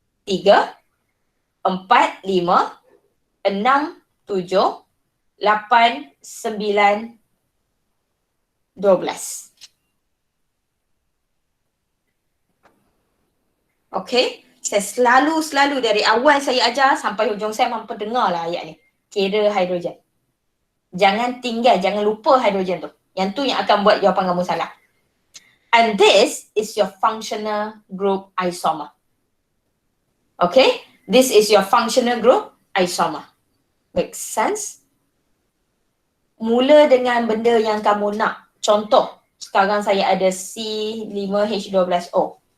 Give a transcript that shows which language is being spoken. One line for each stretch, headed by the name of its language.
Malay: 3, 4, 5, 6, 7, 8, 9, 12. Okay, saya selalu dari awal saya ajar sampai hujung saya mampu dengar lah ayat ni. Kira hidrogen. Jangan tinggal, jangan lupa hidrogen tu. Yang tu yang akan buat jawapan kamu salah.
English: And this is your functional group isomer. Okay, this is your functional group isomer. Make sense?
Malay: Mula dengan benda yang kamu nak. Contoh, sekarang saya ada C5H12O.